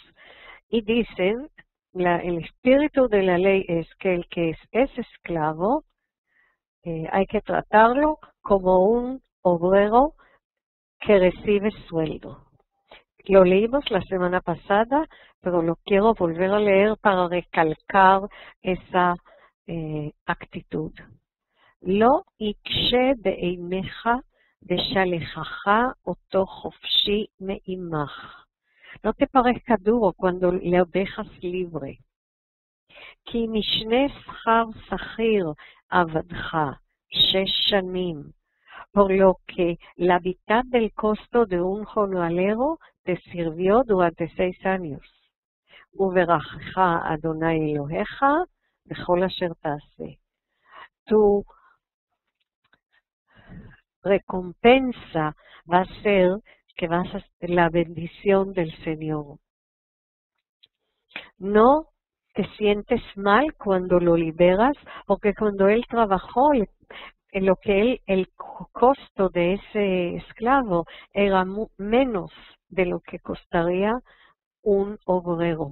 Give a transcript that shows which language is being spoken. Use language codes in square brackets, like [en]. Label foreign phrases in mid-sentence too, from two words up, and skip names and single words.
[es] Y dicen, el espíritu de la ley es que el que es esclavo, hay que tratarlo como un obrero que recibe sueldo. Lo leímos la semana pasada, pero lo quiero volver a leer para recalcar esa actitud. [he] לא יקשה בעיניך ושלחך אותו חופשי מעמך. [es] No te parezca duro cuando lo dejas libre. [he] כי משנה שכר שכיר עבדך 6 שנים, [es] por lo que la mitad del costo de un jornalero te sirvió durante 6 años. [he] וברכך אדוני אלוהיך בכל אשר תעשה. [es] Tu recompensa va a ser que vas a la bendición del Señor. No te sientes mal cuando lo liberas, porque cuando él trabajó, el costo de ese esclavo era menos de lo que costaría un obrero.